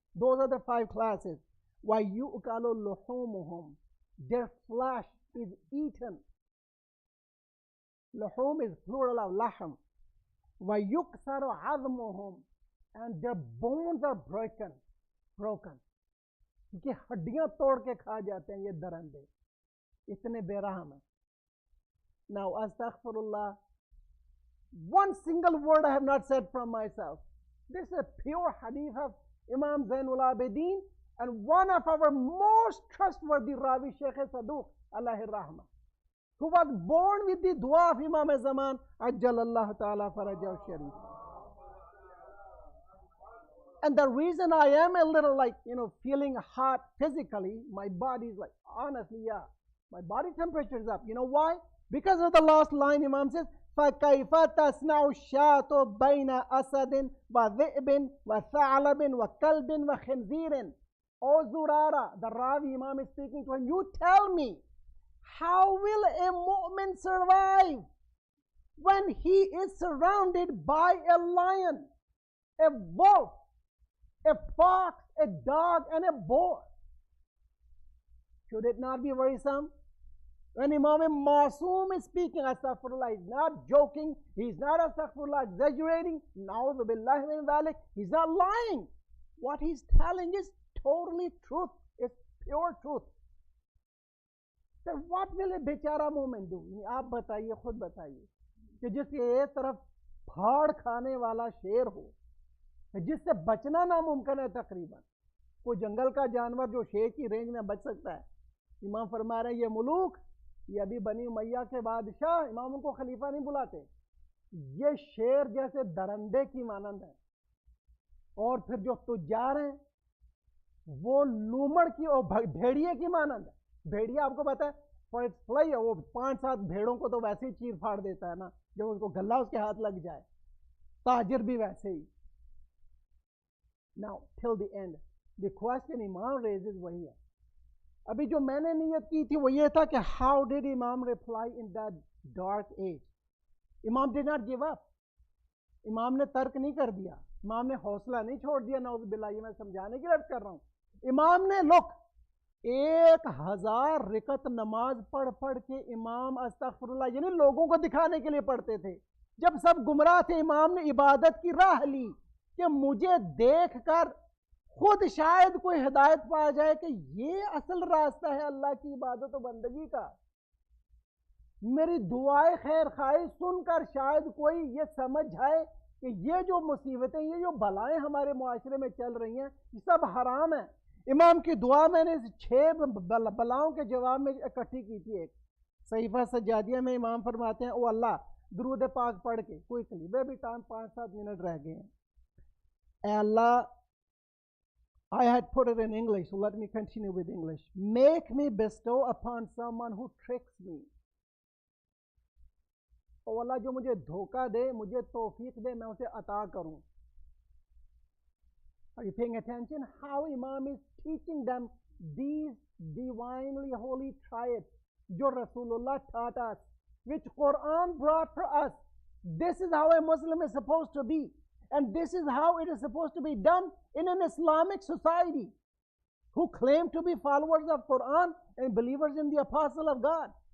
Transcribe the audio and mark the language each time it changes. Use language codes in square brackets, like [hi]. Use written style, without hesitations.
[en] Those are the five classes. [ar] وَيُؤْكَلُ لُحُومُهُمْ. [en] Their flesh is eaten. Luhum is plural of lahm. [ar] وَيُكْسَرُ عَظْمُهُمْ. [en] And their bones are broken. [hi] कि हड्डियां तोड़ के खा जाते हैं ये दरंदे, इतने बेरहम हैं. [en] Now astaghfirullah, one single word I have not said from myself. This is a pure hadith of Imam Zainul Abidin and one of our most trustworthy Ravi Sheikh Saduq alayhi rahmah, who was born with the dua of Imam Zaman Ajjalallahu Ta'ala Farajahu Sharif. And the reason I am a little feeling hot physically, my body is honestly, my body temperature is up. You know why? Because of the last line Imam says, [ar] فَكَيْفَ تَصْنَعُ الشَّاةُ بَيْنَ أَسَدٍ وَذِئْبٍ وَثَعْلَبٍ وَكَلْبٍ وَخِنْزِيرٍ. [en] O Zurara, the Ravi Imam is speaking to him, you tell me, how will a mu'min survive when he is surrounded by a lion, a wolf, a fox, a dog, and a boar? Should it not be worrisome? When Imam Masoom is speaking, astaghfirullah, he's not joking, he's not astaghfirullah exaggerating, na'udhu billahi min dhalik, he's not lying. What he's telling is totally truth, it's pure truth. Then what will a bechara mu'min do? [hi] आप बताइए, खुद बताइए कि जिसके एक तरफ फाड़ खाने वाला शेर हो, जिससे बचना नामुमकिन है तकरीबन. कोई जंगल का जानवर जो शेर की रेंज में बच सकता है. इमाम फरमा रहे हैं ये मुलूक, ये अभी बनी उमैया के बादशाह, इमाम उनको खलीफा नहीं बुलाते, ये शेर जैसे दरंदे की मानंद है. और फिर जो तुजार हैं वो लूमड़ की और भेड़िए की मानंद है. भेड़िया आपको पता है फॉर इट्स फ्लाई, वो 5-7 भेड़ों को तो वैसे ही चीर फाड़ देता है ना जब उसको गला उसके हाथ लग जाए. ताजिर भी वैसे ही. [en] Now till the end, the question Imam raises [hi] वही है. अभी जो मैंने नियत की थी वो ये था कि [en] how did Imam reply in that dark age? Imam did not give up. [hi] इमाम ने तर्क नहीं कर दिया, इमाम ने हौसला नहीं छोड़ दिया. नाउज़ बिल्लाह, ये मैं समझाने की बात कर रहा हूँ. इमाम ने 1000 रिकत नमाज पढ़ के इमाम अस्तगफिरुल्लाह यानी लोगों को दिखाने के लिए पढ़ते थे. जब सब गुमराह थे, इमाम ने इबादत की राह ली कि मुझे देखकर खुद शायद कोई हिदायत पा जाए कि ये असल रास्ता है अल्लाह की इबादत और बंदगी का. मेरी दुआएं खैर खाई सुनकर शायद कोई ये समझ जाए कि ये जो मुसीबतें, ये जो बलाएं हमारे मुआशरे में चल रही हैं, ये सब हराम है. इमाम की दुआ मैंने 6 बलाओं के जवाब में इकट्ठी की थी. एक सहीफा सज्जादिया में इमाम फरमाते हैं, ओ अल्लाह, दुरूद पाक पढ़ के क्विकली, वे भी टाइम 5-7 मिनट रह गए हैं. [en] Allah, I had put it in English, so let me continue with English. Make me bestow upon someone who tricks me. [hi] ओ अल्लाह, जो मुझे धोखा दे, मुझे तौफीक दे, मैं उसे अता करूं. [en] Are you paying attention? How Imam is teaching them these divinely holy triads, जो Rasulullah taught us, which Quran brought for us. This is how a Muslim is supposed to be. And this is how it is supposed to be done in an Islamic society who claim to be followers of Quran and believers in the Apostle of God.